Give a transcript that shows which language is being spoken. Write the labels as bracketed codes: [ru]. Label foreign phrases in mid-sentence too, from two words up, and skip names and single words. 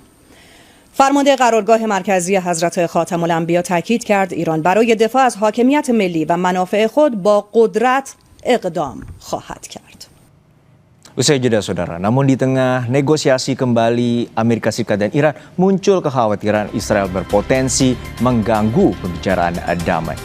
[fa] فرمانده قرارگاه مرکزی حضرت خاتم الانبیا تاکید کرد ایران برای دفاع از حاکمیت ملی و منافع خود با قدرت اقدام خواهد کرد. [id] Usai jeda saudara, namun di tengah negosiasi kembali Amerika Serikat dan Iran muncul kekhawatiran Israel berpotensi mengganggu pembicaraan damai.